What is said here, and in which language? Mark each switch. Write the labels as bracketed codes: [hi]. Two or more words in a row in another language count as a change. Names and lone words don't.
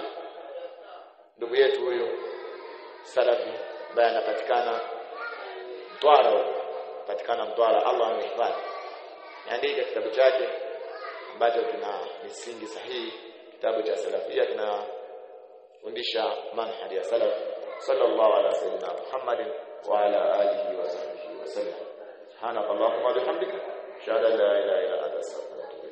[sw] Ndugu yetu huyo salafi ambaye anapatikana Mtwara, Allah amehifadhi. Andika kitabu chake ambacho kina misingi sahihi, kitabu cha salafia, kinafundisha manhaji ya salaf. [ar] صلى الله على سيدنا محمد وعلى آله وصحبه وسلم. سبحانك اللهم وبحمدك أشهد أن لا إله إلا أنت أستغفرك